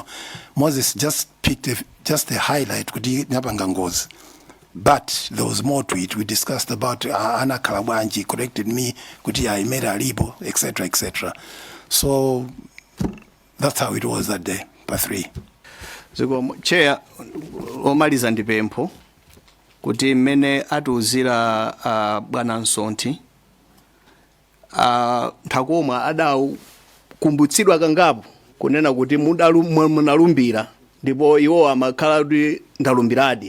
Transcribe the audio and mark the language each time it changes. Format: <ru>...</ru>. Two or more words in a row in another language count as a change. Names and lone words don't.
<en>Moses just picked just a highlight. But there was more to it. We discussed about Anna Kalabanji corrected me, I made a libo, etc., etc. So that's how it was that day, part 3. So, Chair,</en> <ny>omaliza ndipempho kuti mmene atiuzira bwana Msonthi Thakoma adakumbutsidwa kangapo kunena kuti munalumbira ndipo iwo amakhala kuti ndalumbiradi.</ny>